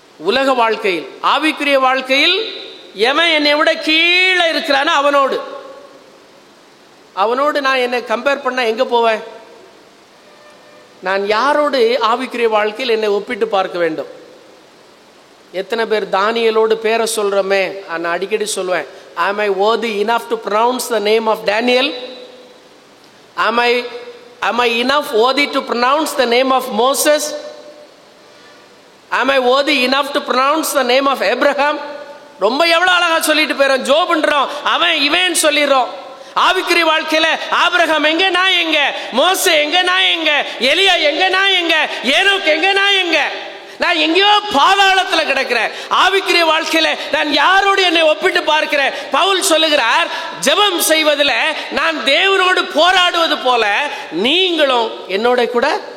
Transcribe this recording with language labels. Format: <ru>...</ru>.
<ta>உலக வாழ்க்கையில். ஆவிக்குரிய வாழ்க்கையில் எவன் என்னை விட கீழே இருக்கிறானோ அவனோடு நான் என்னை கம்பேர் பண்ண எங்க போவேன்? நான் யாரோடு ஆவிக்குரிய வாழ்க்கையில் என்னை ஒப்பிட்டு பார்க்க வேண்டும்? எத்தனை பேர் தானியேலோடு பேரை சொல்றோமே, நான் அடிக்கடி சொல்லுவேன்,</ta> <en>am I worthy enough to pronounce the name of Daniel? Am I enough worthy to pronounce the name of Moses? Am I worthy enough to pronounce the name of Abraham?</en> <ta>ரொம்ப எவ்வளவு அழகா சொல்லிட்டு போயிடும். ஜோபுன்றோம், அவன் இவன் சொல்லிடுறோம். ஆவிக்குரிய வாழ்க்கையில ஆபிரகாம் எங்க, நான் எங்க, மோசே எங்க, நான் எங்க, எலியா எங்க, நான் எங்க, ஏனோக் எங்க, நான் எங்க, நான் எங்கேயோ பாதாளத்துல கிடக்கிறேன். ஆவிக்குரிய வாழ்க்கையில நான் யாரோடு என்னை ஒப்பிட்டு பார்க்கிறேன்? பவுல் சொல்லுகிறார், ஜெபம் செய்வதில் நான் தேவனோடு போராடுவது போல நீங்களும் என்னோட கூட.</ta>